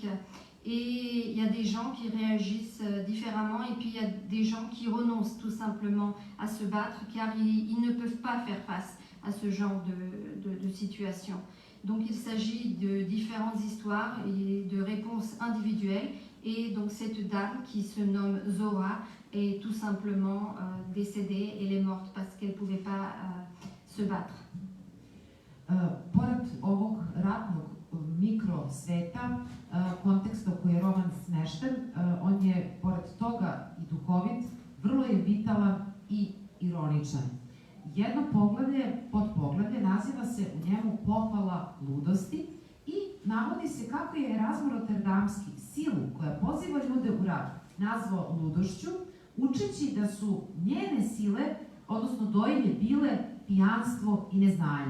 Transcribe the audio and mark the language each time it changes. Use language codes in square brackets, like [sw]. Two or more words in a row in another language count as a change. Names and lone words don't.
[fr] Et il y a des gens qui réagissent différemment et puis il y a des gens qui renoncent tout simplement à se battre car ils ne peuvent pas faire face à ce genre de situation. Donc il s'agit de différentes histoires et de réponses individuelles. Et donc cette dame qui se nomme Zora est tout simplement décédée, elle est morte parce qu'elle ne pouvait pas se battre. [sr] Pored ovog ratnog mikrosveta, konteksta u koji je roman smešten, on je pored toga i duhovit, vrlo je vitalan i ironičan. Jedno poglavlje, podpoglavlje, naziva se u njemu Pohvala ludosti i navodi se kako je Erazmo Roterdamski silu koja poziva ljude u rad nazvao ludošću, učeći da su njene sile, odnosno dojenje, bile pijanstvo i neznanje.